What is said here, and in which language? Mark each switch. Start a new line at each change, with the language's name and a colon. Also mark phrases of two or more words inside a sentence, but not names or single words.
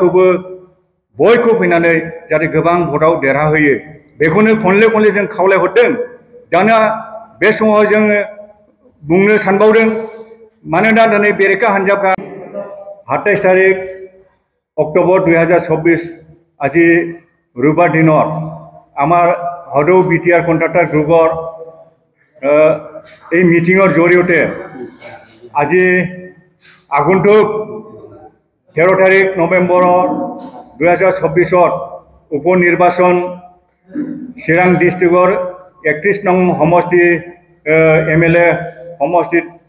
Bodo: बयखौ फैनानै जाहाथे गोबां भटआव देरहाहोयो बेखौनो खनले जों खावलायहरदों दाना बे समाव जोङो बुंनो सानबावदों मानोना दिनै बेरेखा हान्जाफ्रा 28 तारिख अक्ट'बर 2024
Assamese: আজি রবিবার দিনত আমার হদৌ বিটিআর কন্ট্রাক্টর গ্রুপর এই মিটিংর জড়িয়তে আজি আগন্তুক 13 তারিখ নভেম্বর 2024 উপনির্বাচন চিৰাং ডিস্ট্রিক্টর 31 নং সমষ্টি MLA সমষ্টিত